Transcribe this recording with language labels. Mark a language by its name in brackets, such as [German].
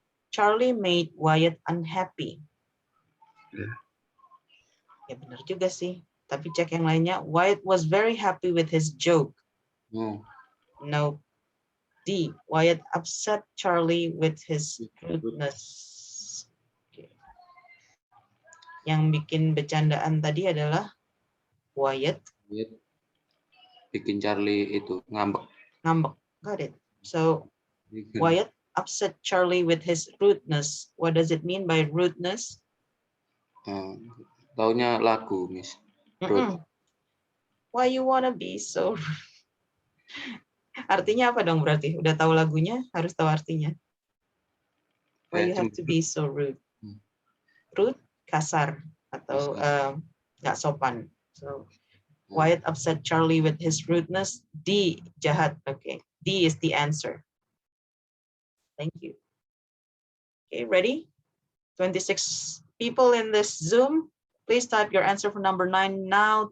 [English] Charlie made Wyatt unhappy. [Indonesian] Ya benar juga sih. Tapi cek yang lainnya. [English] Wyatt was very happy with his joke. Oh, No. D, Wyatt upset Charlie with his rudeness. Okay. [Indonesian] Yang bikin bercandaan tadi adalah Wyatt. lihat. Bikin Charlie itu ngambek. [English] Ngambek. Got it. So Wyatt upset Charlie with his rudeness. What does it mean by rudeness? [Indonesian] Taunya lagu, Miss. [English] Why you wanna be so rude? [Indonesian] Artinya apa dong berarti? Udah tahu lagunya, harus tahu artinya. [English] Why you have to be so rude? [Indonesian] Rude, kasar atau nggak sopan. [English] So Wyatt upset Charlie with his rudeness. D, jahat. Okay, D is the answer. Thank you. Okay, ready? 26 people in this Zoom. Please type your answer for number 9 now.